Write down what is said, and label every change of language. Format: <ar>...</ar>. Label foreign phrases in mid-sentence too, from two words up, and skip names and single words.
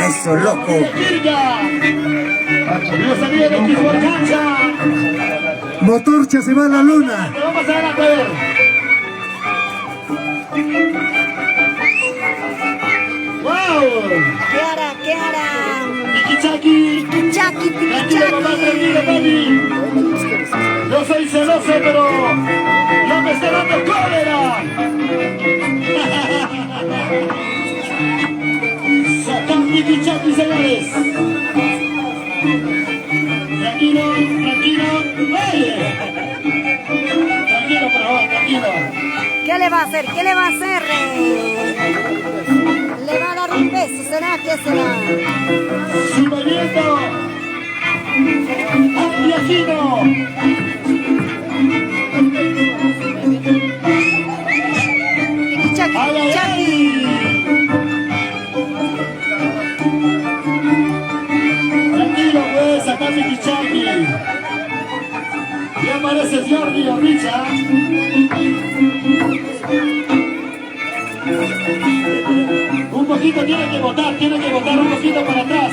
<es>Eso, loco. Kirga. Los amigos de Quismor Cancha. Motorcha se va a la luna. Te vamos a dar a ver. ¡Wow! ¿Qué hará? Piquichaki. Piquichaki, Tranquilo, papá, tranquilo, Piquichaki. papi. Yo soy celoso, pero no me está dando cólera. Satán Piquichaki, señores. Tranquilo, tranquilo. ¡Oye! Tranquilo, por favor, tranquilo. ¿Qué le va a hacer? ¿Qué le va a hacer? ¿Le va a dar un beso? ¿Será? ¿Qué será? Su movimiento antiajino. Piquichaki, ¡Ay, ay, Piquichaki. ay! Tranquilo, pues, acá Piquichaki. Ya aparece Jordi Orricha. Un poquito tiene que botar un poquito para atrás.</es>